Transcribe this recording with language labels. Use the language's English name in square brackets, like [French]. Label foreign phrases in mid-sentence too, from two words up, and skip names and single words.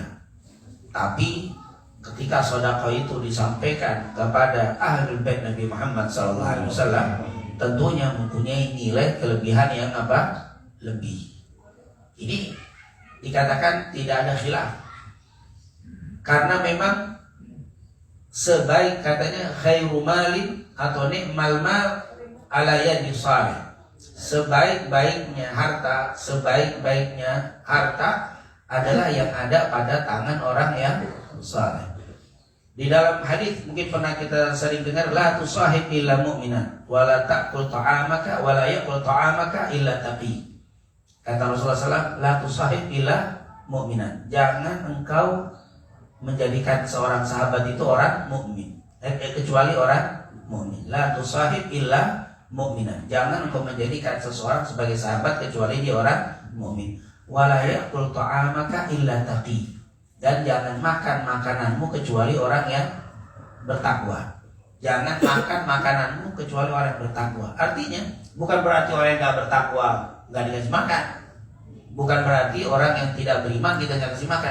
[Indonesian] Tapi ketika sedekah itu disampaikan kepada ahlul bait Nabi Muhammad SAW, tentunya mempunyai nilai kelebihan yang apa? Lebih. Ini dikatakan tidak ada khilaf. Karena memang sebaik, katanya [Arabic] خير مال [Indonesian] atau [Arabic] نعم المال على يد صالح. [Indonesian] Sebaik-baiknya harta adalah yang ada pada tangan orang yang saleh. Di dalam hadis mungkin pernah kita sering dengar, [Arabic] لا تصاحب إلا مؤمنا ولا تأكل طعامك ولا يأكل طعامك إلا تقي. [Indonesian] Kata Rasulullah SAW, [Arabic] لا تصاحب إلا مؤمنا. [Indonesian] Jangan engkau menjadikan seorang sahabat itu orang mukmin, kecuali orang mukmin. [Arabic] لا تصاحب إلا مؤمنا. [Indonesian] Jangan engkau menjadikan seseorang sebagai sahabat kecuali dia orang mukmin. [Arabic] ولا يأكل طعامك إلا تقي. [Indonesian] Dan jangan makan makananmu kecuali orang yang bertakwa. Jangan makan makananmu kecuali orang yang bertakwa. Artinya bukan berarti orang yang gak bertakwa gak dikasih makan. Bukan berarti orang yang tidak beriman kita gak kasih makan.